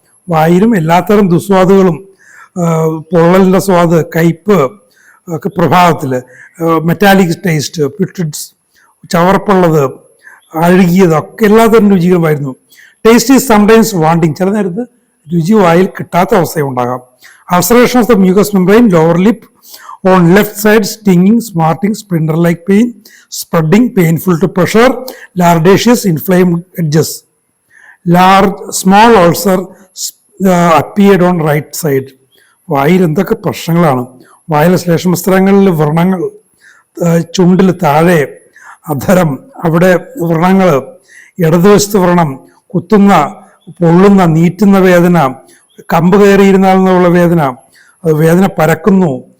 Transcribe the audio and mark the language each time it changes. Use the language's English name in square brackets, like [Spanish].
[Malayalam] വായിലും എല്ലാത്തരം ദുസ്വാദുകളും, പൊള്ളലിൻ്റെ സ്വാദ്, കയ്പ് ഒക്കെ പ്രഭാതത്തിൽ, മെറ്റാലിക് ടേസ്റ്റ്, പ്യൂട്രിഡ്സ് ചവർപ്പുള്ളത്, അഴുകിയത് ഒക്കെ എല്ലാത്തരം രുചികളുമായിരുന്നു. [English] taste is sometimes wanting, [Malayalam] ചില നേരത്ത് രുചി വായിൽ കിട്ടാത്ത അവസ്ഥയുണ്ടാകാം. [English] Ulceration of the mucous membrane, lower lip on left side, stinging, smarting, splinter-like pain, spreading, painful to pressure, lardaceous, inflamed edges. Small ulcer appeared on right side. [Malayalam] വായിൽ എന്തൊക്കെ പ്രശ്നങ്ങളാണ്. വായിലെ ശ്ലേഷ്മസ്ത്രങ്ങളിൽ വ്രണങ്ങൾ, ചുണ്ടിൽ താഴെ, അധരം അവിടെ വ്രണങ്ങൾ, ഇടതുവശത്ത് വ്രണം, കുത്തുന്ന, പൊള്ളുന്ന, നീറ്റുന്ന വേദന, കമ്പ് കയറിയിരുന്നാൽ നിന്നുള്ള വേദന, വേദന പരക്കുന്നു,